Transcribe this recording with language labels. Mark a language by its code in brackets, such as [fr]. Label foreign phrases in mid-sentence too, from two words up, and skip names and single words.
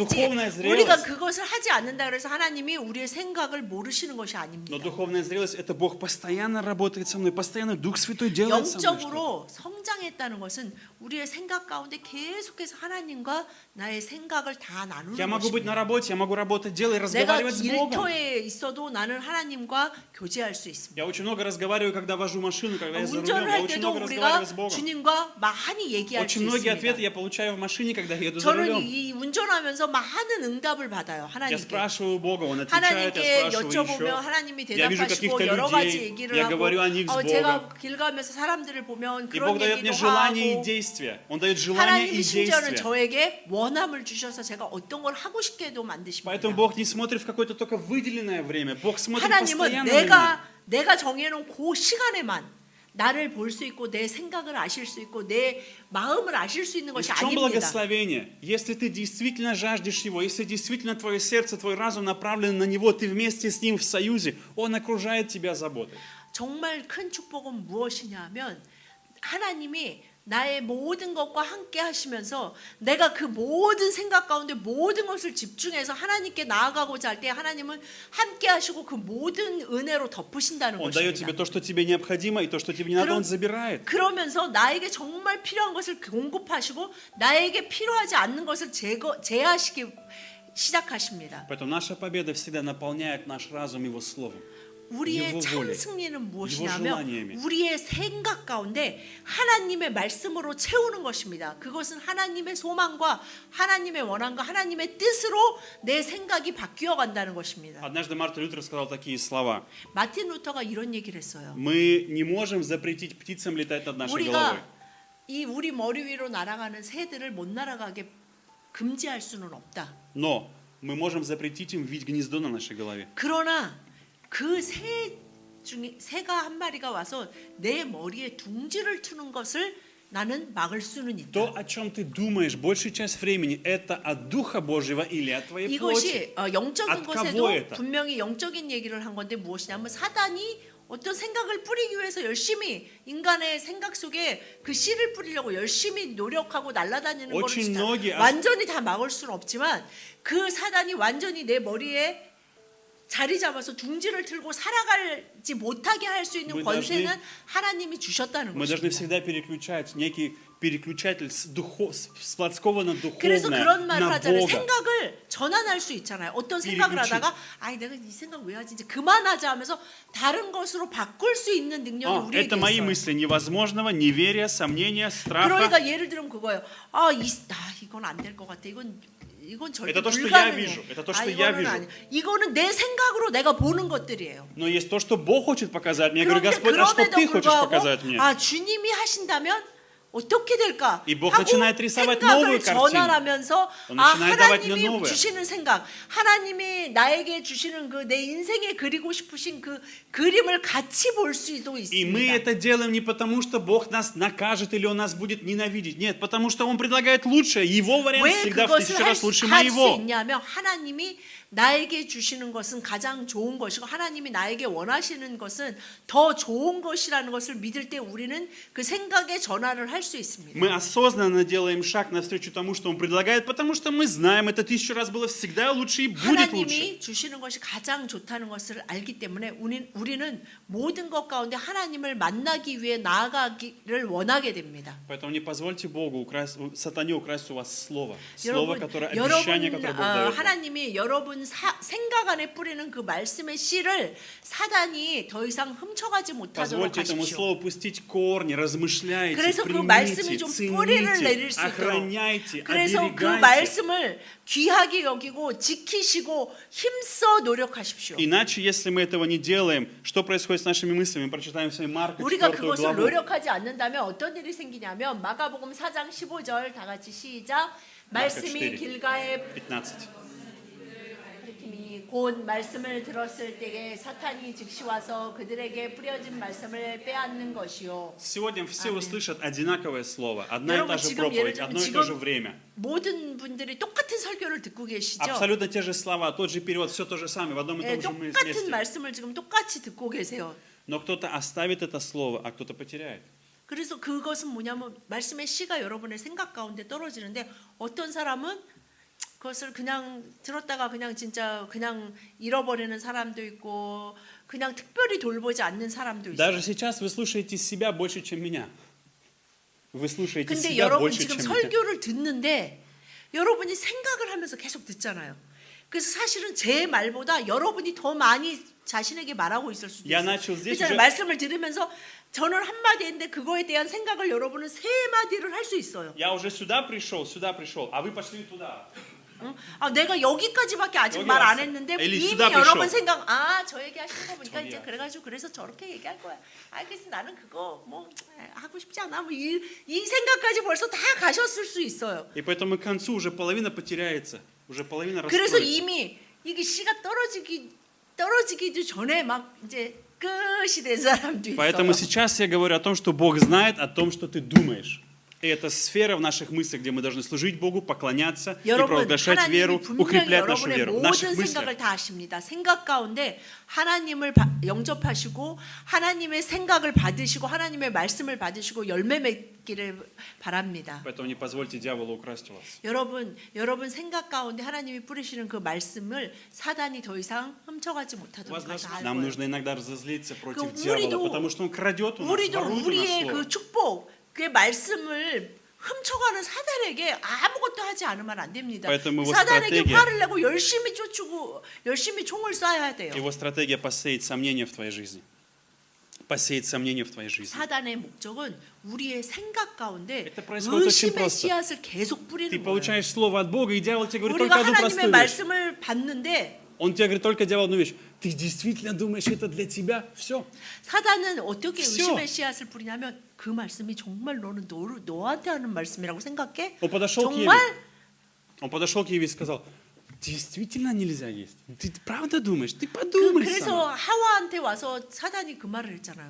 [ru] духовная зрелость. [ko] 우리가 그것을 하지 않는다 그래서 하나님이 우리의 생각을 모르시는 것이 [ru] Но [ko] 아닙니다. [ru] духовная зрелость это Бог постоянно работает со мной, постоянно Дух Святой делает со мной. что-то. [ko] 영적으로 성장했다는 것은 우리의 생각 가운데 계속해서 하나님과 나의 생각을 다 나누는 [ru] Я могу быть [ko] 것입니다. [ru] на работе, я могу работать, делать, [ko] 내가 [ru] разговаривать с Богом. [ko] 일터에 있어도 나는 하나님과 교제할 수 있습니다. [ru] Я очень много разговариваю, когда вожу машину, когда я за рулем. [ko] 운전을 [ru] Я [ko] 할 [ru] очень [ko] 때도 [ru] много [ko] 우리가 [ru] разговариваю с Богом. [ko] 주님과 많이 얘기할 수 [ru] Очень многие ответы [ko] 있습니다. [ru] я получаю в машине, когда я еду за [ko] 저는 [ru] рулем. [ko] 이 운전하면서 많은 응답을 받아요. [ru] Я [ko] 하나님께. [ru] спрашиваю Бога, Он отвечает, я [ko] 하나님께 [ru] спрашиваю [ko] 여쭤보면 [ru] еще. [ko] 하나님이 [ru] Я вижу [ko] 대답하시고 [ru] каких-то [ko] 여러 가지 [ru] людей, [ko] 얘기를 [ru] я [ko] 하고 [ru] говорю о них с [ko] 제가 [ru] Богом. [ko] 길 가면서 사람들을 보면 [ru] И [ko] 그런 [ru] Бог дает мне [ko] 얘기도 [ru] желание [ko] 하고 [ru] и действие. Он дает желание [ko] 하나님이 [ru] и [ko] 심지어는 [ru] действие. [ko] 저에게 원함을 주셔서 제가 어떤 걸 하고 싶게도 만드십니다. [ru] Поэтому Бог не смотрит в какое-то только выделенное время. Бог смотрит [ko] 하나님은 [ru] постоянно на меня. [ko] 내가 정해놓은 그 시간에만 나를 볼 수 있고 내 생각을 아실 수 있고 내 마음을 아실 수 있는 [ru] И [ko] 것이 [ru] в чем [ko] 아닙니다. [ru] благословение? Если ты действительно жаждешь Его, если действительно твое сердце, твой разум направлен на Него, ты вместе с Ним в союзе, Он окружает тебя заботой. [ko] 정말 큰 축복은 무엇이냐면 하나님이 나의 모든 것과 함께 하시면서 내가 그 모든 생각 가운데 모든 것을 집중해서 하나님께 나아가고자 할 때 하나님은 함께 하시고 그 모든 은혜로 덮으신다는 [ru] Он дает тебе [ko] 것입니다. [ru] то, что тебе необходимо, и то, что тебе не надо, [ko] 그럼- [ru] Он забирает. [ko] 그러면서 나에게 정말 필요한 것을 공급하시고 나에게 필요하지 않는 것을 제하시기 시작하십니다. [ru] Поэтому наша победа всегда наполняет наш разум Его Словом. [ko] 우리의 [ru] Его [ko] 참 [ru] волей, [ko] 승리는 [ru] Его [ko] 무엇이냐면 [ru] желаниями. [ko] 우리의 생각 가운데 하나님의 말씀으로 채우는 것입니다. 그것은 하나님의 소망과 하나님의 원함과 하나님의 뜻으로 내 생각이 바뀌어 간다는 것입니다. [ru] Однажды Мартин Лютер сказал такие слова. [ko] 마틴 루터가 이런 얘기를 했어요. [ru] Мы не можем запретить птицам летать над нашей головой. [ko] 우리가 이 우리 머리 위로 날아가는 새들을 못 날아가게 금지할 수는 없다. [ru] Но мы можем запретить им вить гнездо на нашей голове. [ko] 그러나 그 새 중에 새가 한 마리가 와서 내 머리에 둥지를 트는 것을 나는 막을 수는 있다. [ru] То, о чем ты думаешь большую часть времени, это от Духа Божьего или от твоей плоти. [ko] 이것이 영적인 [ru] от [ko] 것에도 [ru] кого это? [ko] 분명히 영적인 얘기를 한 건데 무엇이냐면 사단이 어떤 생각을 뿌리기 위해서 열심히 인간의 생각 속에 그 씨를 뿌리려고 열심히 노력하고 날아다니는 거를 [ru] очень [ko] 진짜 [ru] многие [ko] 완전히 다 막을 수는 없지만 그 사단이 완전히 내 머리에 자리 잡아서 둥지를 틀고 살아가지 못하게 할 수 있는 [ru] Мы [ko] 권세는 [ru] должны- [ko] 하나님이 주셨다는 [ru] Мы должны [ko] 것입니다. [ru] всегда переключать некий переключатель с плотского на [ko] 그래서 [ru] духовное, [ko] 그런 말을 [ru] на [ko] 하잖아요. [ru] Бога. [ko] 생각을 전환할 수 있잖아요. 어떤 생각을 [ru] переключить. [ko] 하다가 아이 내가 이 생각 왜 하지? 이제 그만하자 하면서 다른 것으로 바꿀 수 있는 능력이 우리에게 [ru] Это мои [ko] 있어요. [ru] мысли невозможного, неверия, сомнения, страха. [ko] 그러니까 예를 들면 그거예요. 이건 안 될 것 같아. 이건 절대 [ru] Это то, что я [ko] 불가능해. [ru] вижу. Это то, что я [ko] 이거는 [ru] вижу. [ko] 아니야. 이거는 내 생각으로 내가 보는 것들이에요. [ru] Но есть то, что Бог хочет показать мне. Я говорю, [ko] 그런데 [ru] Господь, а что [ko] 그럼에도 [ru] ты хочешь [ko] 불구하고 [ru] показать мне? [ko] 주님이 하신다면 어떻게 될까? [ru] И Бог [ko] 하고 [ru] начинает рисовать [ko] 생각을 [ru] новую картину. [ko] 전환하면서 [ru] Он начинает давать мне [ko] 하나님이 [ru] новое. [ko] 주시는 생각, 하나님이 나에게 주시는 그 내 인생에 그리고 싶으신 그 그림을 같이 볼 수도 [ru] И мы [ko] 있습니다. [ru] это делаем не потому, что Бог нас накажет или Он нас будет ненавидеть. Нет, потому что Он предлагает лучшее. Его вариант [ko] 왜 [ru] всегда в [ko] 그것을 [ru] 1000 раз лучше [ko] 할 수 [ru] моего. [ko] 있냐면 하나님이 나에게 주시는 것은 가장 좋은 것이고 하나님이 나에게 원하시는 것은 더 좋은 것이라는 것을 믿을 때 우리는 그 생각의 전환을 할 수 있습니다. [ru] Мы осознанно делаем шаг навстречу тому, что Он предлагает, потому что мы знаем, это 1000 раз было всегда лучше и будет лучше. [ko] 하나님이 주시는 것이 가장 좋다는 것을 알기 때문에 우리는 모든 것 가운데 하나님을 만나기 위해 나아가기를 원하게 됩니다. [ru] Поэтому не позвольте Богу, сатане украсть у вас слово. Слово, [ko] 여러분, [ru] которое, обещание, которое Бог дает. [ko] 하나님이 여러분 여러분 생각 안에 뿌리는 그 말씀의 씨를 사단이 더 이상 훔쳐가지 못하도록 [ru] Позвольте этому [ko] 하십시오. [ru] слову пустить корни, размышляйте, [ko] 그래서 그 말씀이 [ru] примите, [ko] 좀 뿌리를 내릴 [ru] цените, [ko] 수 있도록. [ru] охраняйте, [ko] 그래서 그 [ru] оберегайте. [ko] 말씀을 귀하게 여기고 지키시고 힘써 노력하십시오. [ru] Иначе, если мы этого не делаем, что происходит с нашими мыслями? Мы прочитаем в Марка [ko] 우리가 [ru] 4 [ko] 그것을 [ru] главу. [ko] 노력하지 않는다면 어떤 일이 생기냐면 마가복음 4장 15절 다 같이 시작. 말씀이 4. 길가에 15. 가리킴이 곧 말씀을 들었을 때에 사탄이 즉시 와서 그들에게 뿌려진 말씀을 빼앗는 것이요. [ru] Сегодня все услышат одинаковое слово, одна и [ko] 여러분, [ru] та же [ko] 지금 예를 [ru] проповедь, [ko] 들면 [ru] одно и [ko] 지금 [ru] то же время. [ko] 모든 분들이 똑같은 설교를 듣고 계시죠? [ru] Абсолютно те же слова, тот же перевод, все то же самое, в одном и [ko] 예, [ru] том же [ko] 똑같은 [ru] месте. [ko] 말씀을 지금 똑같이 듣고 계세요. [ru] Но кто-то оставит это слово, а кто-то потеряет. [ko] 그래서 그것은 뭐냐면 말씀의 씨가 여러분의 생각 가운데 떨어지는데 어떤 사람은 그것을 그냥 들었다가 그냥 진짜 그냥 잃어버리는 사람도 있고 그냥 특별히 돌보지 않는 사람도 있어요. [ru] Даже сейчас вы слушаете себя больше, чем меня. Вы слушаете [ko] 근데 [ru] себя [ko] 여러분 [ru] больше, [ko] 지금 [ru] чем меня. [ko] 설교를 듣는데 여러분이 생각을 하면서 계속 듣잖아요. 그래서 사실은 제 말보다 여러분이 더 많이 자신에게 말하고 있을 수도 [ru] Я [ko] 있어요. [ru] начал здесь [ko] 그렇잖아요. [ru] уже... [ko] 말씀을 들으면서 저는 한 마디 했는데 그거에 대한 생각을 여러분은 세 마디를 할 수 있어요. [ru] Я уже сюда пришел, а вы пошли туда. [ko] 응? 아, 내가 여기까지밖에 아직 여기 말 안 왔어. 했는데 엘리 이미 수다 여러분 비쇼. 생각 저 얘기하시는 거 보니까 저기야. 이제 그래가지고 그래서 저렇게 얘기할 거야. 알겠어 나는 그거 뭐 하고 싶지 않아. 뭐 이 생각까지 벌써 다 가셨을 수 있어요. [ru] И поэтому к концу уже половина потеряется, уже половина [ko] 그래서 [ru] расстроится. [ko] 이미 이게 씨가 떨어지기도 전에 막 이제 끝이 된 사람도 있어요. [ru] Поэтому сейчас я говорю о том, что Бог знает о том, что ты думаешь. И это сфера в наших мыслях, где мы должны служить Богу, поклоняться и [ko] 여러분 [ru] провозглашать веру, [ko] 하나님이 분명히 [ru] укреплять нашу [ko] 여러분의 [ru] веру в наших [ko] 모든 생각을 [ru] мыслях. [ko] 다 아십니다. 생각 가운데 하나님을 영접하시고 하나님의 생각을 받으시고 하나님의 말씀을 받으시고 열매 맺기를 바랍니다. [ru] Поэтому не позвольте дьяволу украсть у вас. [ko] 여러분 생각 가운데 하나님이 뿌리시는 그 말씀을 사단이 더 이상 훔쳐가지 못하도록 할 [ru] Нам [ko] 거예요. [ru] нужно иногда разозлиться против [ko] 그 [ru] дьявола, потому что он крадет у нас, [ko] 우리도 [ru] ворует у нас [ko] 우리의 [ru] слово. [ko] 그 축복, 그 말씀을 훔쳐가는 사단에게 아무것도 하지 않으면 안 됩니다. [ru] Поэтому его [ko] 사단에게 [ru] стратегия- [ko] 화를 내고 열심히 쫓고 열심히 총을 쏴야 돼요. [ru] Его стратегия посеять сомнения в твоей жизни. Посеять сомнения в твоей жизни. [ko] 사단의 목적은 우리의 생각 가운데 [ru] Это происходит очень [ko] 의심의 [ru] просто. [ko] 씨앗을 계속 [ru] Ты [ko] 뿌리는 거예요. [ru] получаешь слово от Бога, и дьявол тебе говорит [ko] 우리가 [ru] только одну [ko] 하나님의 [ru] простую вещь. [ko] 말씀을 받는데 [ru] Он тебе говорит только дьявол одну вещь. Ты действительно думаешь, это для тебя? Все. [ko] 사단은 어떻게 [ru] всё. [ko] 의심의 씨앗을 뿌리냐면 그 말씀이 정말 너한테 하는 말씀이라고 생각해? [ru] Он подошел к Еве. [ko] 정말? [ru] Он подошел к Еве и сказал, действительно нельзя есть. Ты правда думаешь? Ты подумай [ko] 그래서 [ru] сама. [ko] 하와한테 와서 사단이 그 말을 했잖아요.